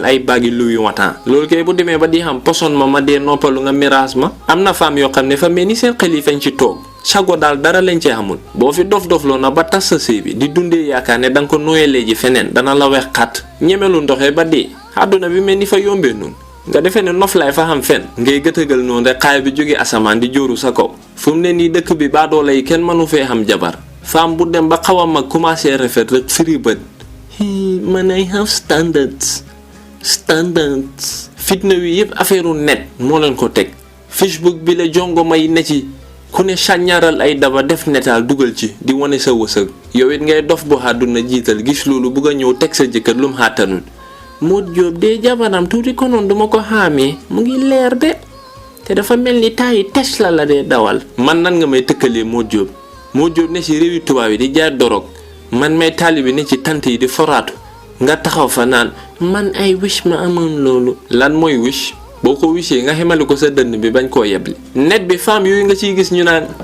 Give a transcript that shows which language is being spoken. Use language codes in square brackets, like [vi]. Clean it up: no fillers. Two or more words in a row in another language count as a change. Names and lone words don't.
[wo] ay baagi Louis Vuitton loolu kay bu demee ba di xam poson ma dee noppalu nga miraas ma am na femme yoo xam ne fa mel ni seen xel yi fañ ci toog sago daal dara lañ cee xamul boo fi dof-dofloo na ba tas sa sëy bi di dundee yaakaar ne danga ko nooyalee ji feneen dana la wex xat ñemelu ndoxee ba dee àdduna bi mel ni fa yombee noonu nga defee ne noflaay fa xam fen ngay gëtëgal noonu rek xaay bi jóge asamaan di jóoru sa kaw fu mu ne nii dëkk bi baadoola yi kenn mënu fee xam jabar femme bu dem ba xaw a mag commencé rafet rek firi bët man [en] I have standards [wo] fitna wi yëpp affaireu net moo leen ko teg Facebook bi la jongo may ne ci ku ne sàññaaral ay daba def netaal dugal ci di wane sa wësëg yow it ngay dof bu àdduna jiital gis loolu bugg a ñëw teg sa jëkkër lu mu xàttanul Modou Diop de jabaram tuuti konoon duma ko xaamee mu ngi leer de te dafa mel ni temps yi Tesla la dee dawal man nan nga may tëkkalee Modou Diop ne ci réewi tubaab yi di jaay dorog man may taalibi ne ci tant yi di foraatu nga taxaw fa naan man ay wish ma amoon loolu lan mooy wish boo ko wishee nga xemali ko sa dënn bi bañ koo yebli net bi femme yooyu nga ciy gis ñu naan